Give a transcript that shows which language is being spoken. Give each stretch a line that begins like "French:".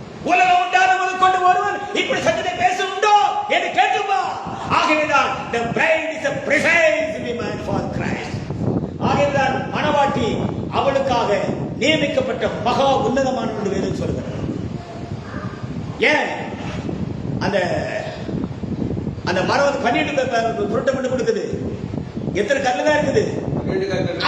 Tamil: உலகம் உண்டான முதல் கொண்டு ஒருவன் இப்படி சத்தத்தை பேச உண்டோ என்று கேட்டுப்பா. ஆகவேதான்
English: the bride is a precise woman for Christ.
Tamil: ஆகவேதான் மணவாட்டி அவளுக்காக நியமிக்கப்பட்ட மகா உன்னதமான என்று வேதம் சொல்கிறது. ஏன் அந்த அந்த மரம் 12 புரட்டை மட்டும் கொடுக்குது? எத்தனை கல்லு தான் இருக்குது? 12 கற்கள்.